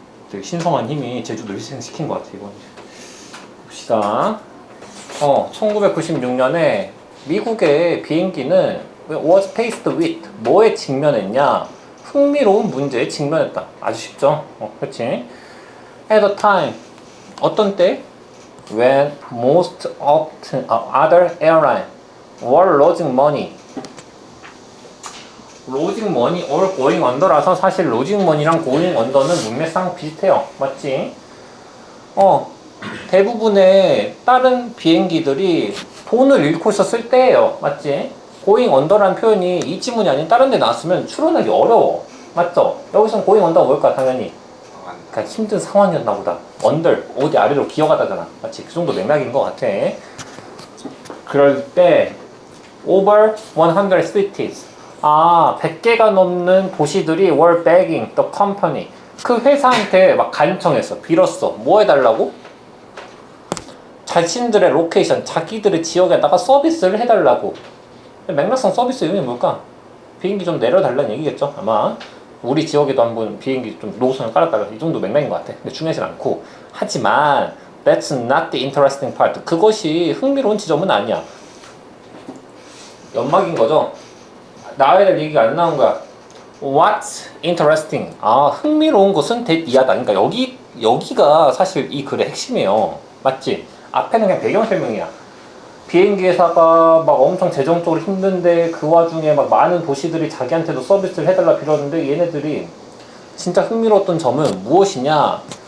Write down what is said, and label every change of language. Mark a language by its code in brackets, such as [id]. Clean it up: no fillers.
[ko] 되게 신성한 힘이 제주도를 희생시킨 것 같아 이건. 봅시다. 1996년에 미국의 비행기는 [en] was faced with [ko] 뭐에 직면했냐? 흥미로운 문제에 직면했다. 아주 쉽죠? 그렇지? [en] At a time [ko] 어떤 때? [en] When most other airlines were losing money. losing money or going under라서 [ko] 사실 [en] losing money랑 going under는 [ko] 문맥상 비슷해요. 맞지? 대부분의 다른 비행기들이 돈을 잃고 있었을 때예요. 맞지? going under라는 표현이 이 지문이 아닌 다른 데 나왔으면 추론하기 어려워. 맞죠? 여기서는 going under가 뭘까? 당연히 그러니까 힘든 상황이었나 보다. under, 어디 아래로 기어가다잖아. 맞지? 그 정도 맥락인 것 같아. 그럴 때 [en] over 100 cities [ko] 100개가 넘는 도시들이 [en] were begging the company [ko] 그 회사한테 막 간청했어. 빌었어. 뭐 해달라고? 자신들의 로케이션, 자기들의 지역에다가 서비스를 해달라고. 맥락상 서비스 의미는 뭘까? 비행기 좀 내려달라는 얘기겠죠? 아마 우리 지역에도 한번 비행기 좀 노선을 깔아달라. 이 정도 맥락인 것 같아. 근데 중요하진 않고. 하지만 [en] that's not the interesting part. [ko] 그것이 흥미로운 지점은 아니야. 연막인 거죠? 나와야 될 얘기가 안 나온 거야. [en] What's interesting? [ko] 흥미로운 것은 that 이하다. 그러니까 여기가 사실 이 글의 핵심이에요. 맞지? 앞에는 그냥 배경 설명이야. 비행기 회사가 막 엄청 재정적으로 힘든데 그 와중에 막 많은 도시들이 자기한테도 서비스를 해달라 빌었는데 얘네들이 진짜 흥미로웠던 점은 무엇이냐?